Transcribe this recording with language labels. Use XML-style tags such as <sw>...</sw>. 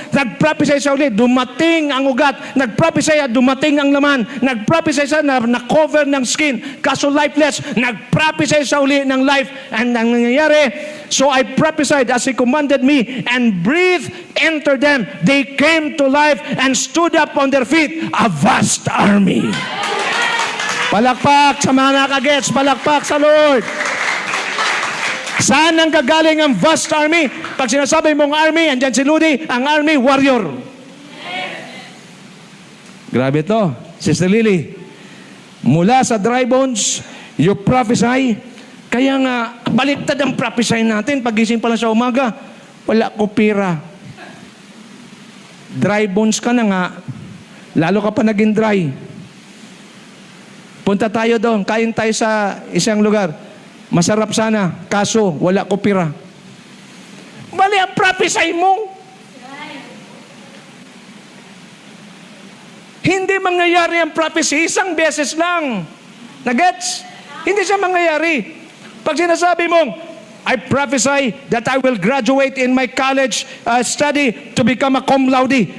<tl>Nagprophesy sa ulit, dumating ang ugat. Nagprophesy, dumating ang laman. Nagprophesy sa na-cover ng skin. Kaso lifeless. Nagprophesy sa uli ng life.</tl> <en>And</en> <tl>ang nangyayari,</tl> <en>so I prophesied as he commanded me, and breathe enter them. They came to life and stood up on their feet, a vast army.</en> <tl>Palakpak sa mga nakagets, palakpak sa Lord. Saan ang gagaling ang vast army? Pag sinasabi mong army, andyan si Ludi, ang army, warrior. Grabe to, Sister Lily. Mula sa dry bones,</tl> <en>you prophesy.</en> <tl>Kaya nga, baliktad ang prophesy natin. Pagising pala sa umaga, wala ko pira. Dry bones ka na nga, lalo ka pa naging dry. Punta tayo doon, kain tayo sa isang lugar. Masarap sana, kaso wala ko pira. Mali ang prophesy mo. Hindi mangyayari ang prophecy, isang beses lang. Nagets? Hindi siya mangyayari. Pag sinasabi mong,</tl> <en>I prophesy that I will graduate in my college study to become a cum laude.</en>